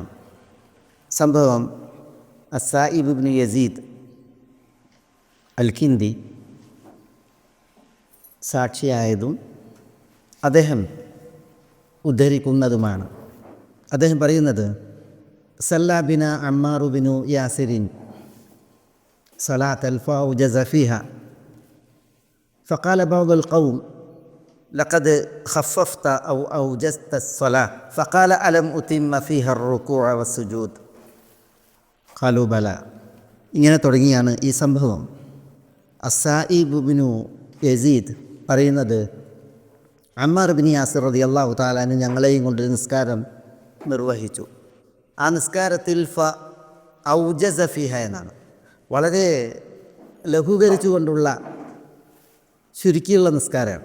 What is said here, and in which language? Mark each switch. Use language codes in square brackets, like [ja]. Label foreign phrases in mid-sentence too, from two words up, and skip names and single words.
[ml] സംഭവം അസ്സായിബ് ഇബ്നു യസീദ് അൽ കിന്ദി സാക്ഷിയായതും അദ്ദേഹം ഉദ്ധരിക്കുന്നതുമാണ്. അദ്ദേഹം പറയുന്നത്, [ar] صلى بنا عمار بن ياسر صلاة فأوجز فيها فقال بعض القوم لقد خففت أو أوجزت الصلاة فقال ألم أتم فيها الركوع والسجود قالوا بلى. [ml] ഇങ്ങനെ തുടങ്ങിയാണ് ഈ സംഭവം. അസ്സായിബ് ബിനു യസീദ് പറയുന്നത്, അമ്മാർ ബിൻ യാസിർ [ar] رضي الله تعالى عنه [ml] ഞങ്ങളെയും കൊണ്ട് നിസ്കാരം നിർവഹിച്ചു. ആ നിസ്കാരത്തിൽ [ar] أوجز فيها [ml] എന്നാണ്, വളരെ ലഘൂകരിച്ചുകൊണ്ടുള്ള ചുരുക്കിയുള്ള നിസ്കാരമാണ്.